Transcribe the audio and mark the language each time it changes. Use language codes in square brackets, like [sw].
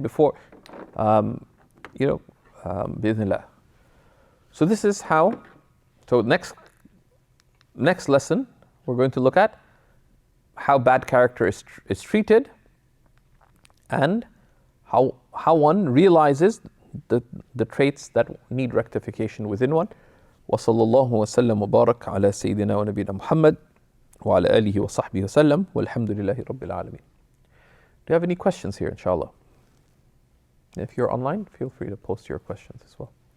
[en] Before, bi'idhnillah. So this is how. So next lesson, we're going to look at how bad character is treated, and how one realizes the traits that need rectification within one. [ar] وصلى الله وسلم وبارك على سيدنا ونبينا محمد وعلى آله وصحبه وسلم والحمد لله رب العالمين. [en] Do you have any questions here, inshallah? If you're online, feel free to post your questions as well.